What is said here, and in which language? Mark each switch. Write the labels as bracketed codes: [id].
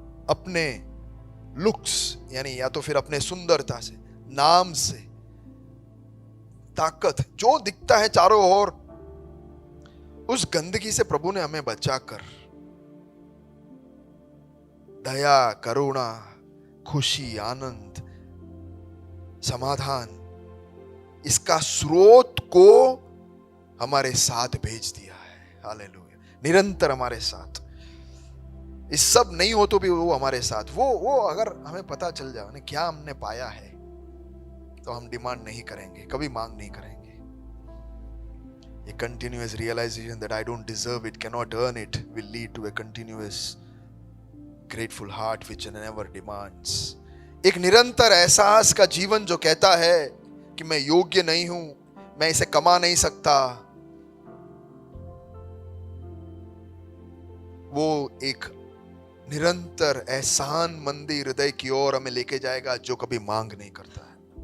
[hi] अपने लुक्स यानी या तो फिर अपने सुंदरता से, नाम से, ताकत, जो दिखता है चारों ओर, उस गंदगी से प्रभु ने हमें बचाकर दया, करुणा, खुशी, आनंद, समाधान, इसका स्रोत को हमारे साथ भेज दिया है। हालेलुया। निरंतर हमारे साथ, इस सब नहीं हो तो भी वो हमारे साथ, वो अगर हमें पता चल जाए ना क्या हमने पाया है, तो हम डिमांड नहीं करेंगे, कभी मांग नहीं करेंगे। [en] A continuous realization that I don't deserve it, cannot earn it, will lead to a continuous grateful heart which never demands. [hi] एक निरंतर एहसास का जीवन जो कहता है कि मैं योग्य नहीं हूं, मैं इसे कमा नहीं सकता, वो एक निरंतर एहसान मंदी हृदय की ओर हमें लेके जाएगा जो कभी मांग नहीं करता है.